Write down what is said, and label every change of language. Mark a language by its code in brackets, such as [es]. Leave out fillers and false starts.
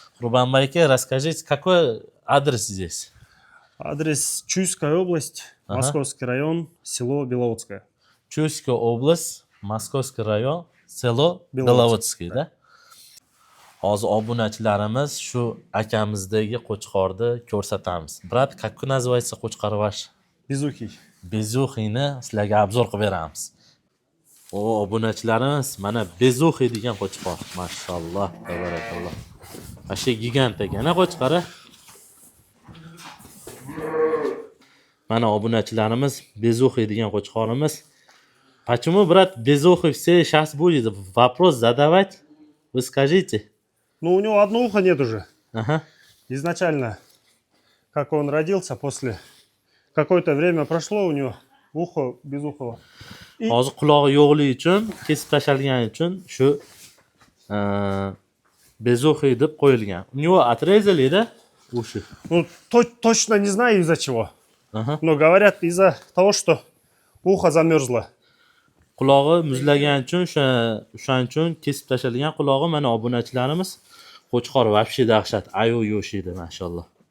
[ru] Qurmonbek aka, расскажите, какой адрес здесь? Адрес Чуйская область, Ага. Московский район, село Беловодское. Chuyskая область, Moskovskiy rayon, selo Belovodskiy, [uz] Belovodskiy da. Hozir obunachilarimiz shu akamizdagi qo'chqorni ko'rsatamiz. [ru] Brat, как называется qo'chqor ваш? Безухий. [uz] Bezuxini sizlarga obzor qilib beramiz. O obunachilarimiz mana Bezuxi degan qo'chqor. Mashalloh, tabarakalloh. Ashe gigant ekan qo'chqori. Mana obunachilarimiz Bezuxi degan qo'chqorimiz. [ru] Почему, брат, Безухи все сейчас будет вопрос задавать? Вы скажите. Ну, у него одно ухо нет уже. Ага. Изначально, как он родился, после какое-то время прошло, у него ухо безухого. [uz] Hozir qulog'i yo'qligi uchun, kesib tashalgani uchun shu Bezuxi deb qo'yilgan. [ru] У него отрезали, да, уши? Ну, точно не знаю из-за чего. Aha. Но говорят, из-за того, что ухо замерзло. [uz] Qulog'i muzlagan uchun o'shaning uchun kesib tashalgan qulog'i. Mana obunachilarimiz qo'chqor вообще dahshat, ayu yoshida, mashalloh.